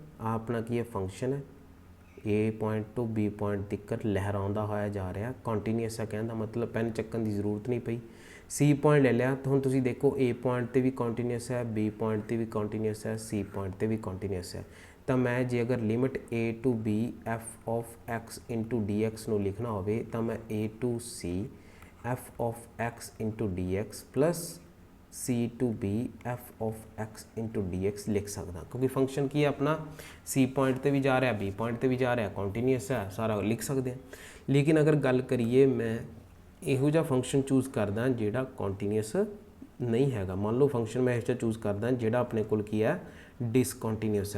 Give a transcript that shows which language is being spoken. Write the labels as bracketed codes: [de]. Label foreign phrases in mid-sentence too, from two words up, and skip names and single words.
[pa] ਆ ਆਪਣਾ ਕੀ ਹੈ, ਫੰਕਸ਼ਨ ਹੈ, A ਪੁਆਇੰਟ ਤੋਂ B ਪੁਆਇੰਟ ਤੱਕ ਲਹਿਰਾਉਂਦਾ ਹੋਇਆ ਜਾ ਰਿਹਾ, ਕੰਟੀਨਿਊਸ ਹੈ। ਕਹਿਣ ਦਾ ਮਤਲਬ ਪੈਨ ਚੱਕਣ ਦੀ ਜ਼ਰੂਰਤ ਨਹੀਂ ਪਈ। C ਪੁਆਇੰਟ ਲੈ ਲਿਆ ਤਾਂ ਹੁਣ ਤੁਸੀਂ ਦੇਖੋ A ਪੁਆਇੰਟ 'ਤੇ ਵੀ ਕੰਟੀਨਿਊਸ ਹੈ, B ਪੁਆਇੰਟ 'ਤੇ ਵੀ ਕੰਟੀਨਿਊਸ ਹੈ, C ਪੁਆਇੰਟ 'ਤੇ ਵੀ ਕੰਟੀਨਿਊਸ ਹੈ। ਤਾਂ ਮੈਂ ਜੇ ਅਗਰ ਲਿਮਿਟ [en] A to B f of x into dx [pa] ਨੂੰ ਲਿਖਣਾ ਹੋਵੇ ਤਾਂ ਮੈਂ [en] A to C f of x into dx plus C to B f of x into dx [pa] ਲਿਖ ਸਕਦਾ, ਕਿਉਂਕਿ ਫੰਕਸ਼ਨ ਕੀ ਹੈ ਆਪਣਾ C ਪੁਆਇੰਟ 'ਤੇ ਵੀ ਜਾ ਰਿਹਾ, B ਪੁਆਇੰਟ 'ਤੇ ਵੀ ਜਾ ਰਿਹਾ, ਕੰਟੀਨਿਊਸ ਹੈ, ਸਾਰਾ ਲਿਖ ਸਕਦੇ ਹਾਂ। ਲੇਕਿਨ ਅਗਰ ਗੱਲ ਕਰੀਏ ਮੈਂ ਇਹੋ ਜਿਹਾ ਫੰਕਸ਼ਨ ਚੂਜ਼ ਕਰਦਾ ਜਿਹੜਾ ਕੰਟੀਨਿਊਸ ਨਹੀਂ ਹੈਗਾ। ਮੰਨ ਲਓ ਫੰਕਸ਼ਨ ਮੈਂ ਇਹੋ ਜਿਹਾ ਚੂਜ਼ ਕਰਦਾ ਜਿਹੜਾ ਆਪਣੇ ਕੋਲ ਕੀ ਹੈ, ਡਿਸਕੰਟੀਨਿਊਸ ਹੈ।